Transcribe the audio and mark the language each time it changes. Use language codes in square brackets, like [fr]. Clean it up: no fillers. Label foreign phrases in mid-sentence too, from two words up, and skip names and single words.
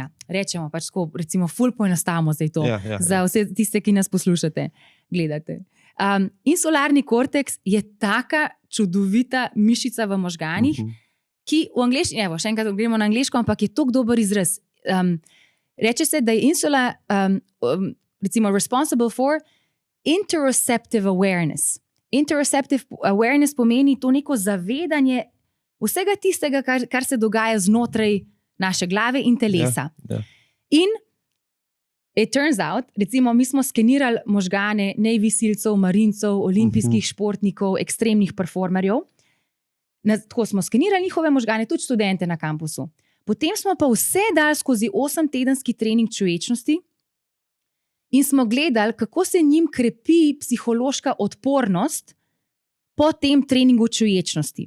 [sl] Rečemo pač tako, recimo, ful poenostavimo zdaj to, za vse tiste, ki nas poslušate, gledate. Insularni korteks je taka čudovita mišica v možganih, ki v angleščini, evo, še enkrat gremo na angleško, ampak je tako dober izraz. Reče se, da je insula recimo [en] responsible for interoceptive awareness. Interoceptive awareness [sl] pomeni to neko zavedanje vsega tistega, kar se dogaja znotraj naše glave in telesa. [en] In it turns out, [sl] recimo mi smo skenirali možgane Navy silcev, marincev, olimpijskih športnikov, ekstremnih performerjev. Tako smo skenirali njihove možgane, tudi študente na kampusu. Potem smo pa vse dali skozi 8-tedenski trening čuječnosti in smo gledali, kako se njim krepi psihološka odpornost po tem treningu čuječnosti.